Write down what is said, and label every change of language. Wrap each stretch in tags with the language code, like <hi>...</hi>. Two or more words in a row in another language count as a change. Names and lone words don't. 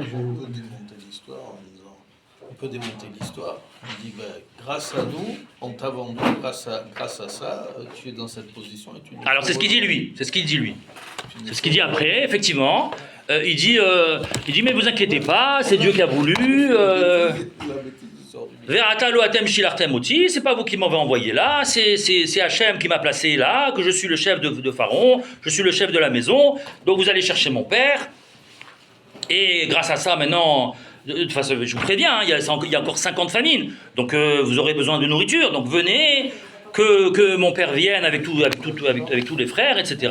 <fr>On peut démonter l'histoire en disant. On peut démonter l'histoire. On dit, ben, grâce à nous, on t'a vendu, grâce à ça, tu es dans cette position. Et tu Alors c'est ce qu'il dit lui. C'est ce qu'il dit lui. C'est ce qu'il dit après, effectivement. Il dit mais vous inquiétez pas, c'est Dieu qui a voulu.</fr> <he>ועתה לא אתם שלחתם אותי,</he> <fr>c'est pas vous qui m'avez envoyé là, c'est Hachem qui m'a placé là, que je suis le chef de Pharaon, je suis le chef de la maison, donc vous allez chercher mon père. Et grâce à ça, maintenant, de toute façon, je vous préviens, il y a encore 50 famines, donc vous aurez besoin de nourriture, donc venez, que mon père vienne avec tous les frères, etc.</fr>